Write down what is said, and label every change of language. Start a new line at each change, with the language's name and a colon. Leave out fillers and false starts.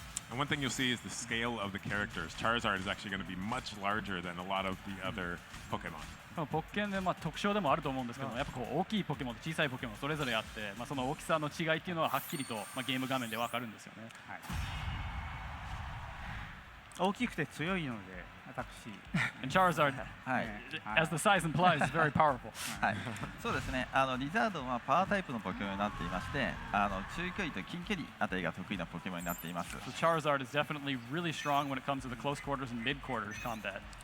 English: And one thing you'll see is the scale of the characters. Charizard is actually going to be much larger than a lot of the other Pokemon.
Japanese: ポッケンで特徴でもあると思うんですけども、やっぱ大きいポケモンと小さいポケモンそれぞれあって、その大きさの違いっていうのははっきりとゲーム画面でわかるんですよね。はい、大きくて強いので私。
English: And Charizard,
Japanese: はい、
English: as the size implies, is very powerful.
Japanese: はい、そうですね。リザードンはパワータイプのポケモンになっていまして、中距離と近距離あたりが得意なポケモンになっています。
English: So Charizard is definitely really strong when it comes to the close quarters and mid quarters combat.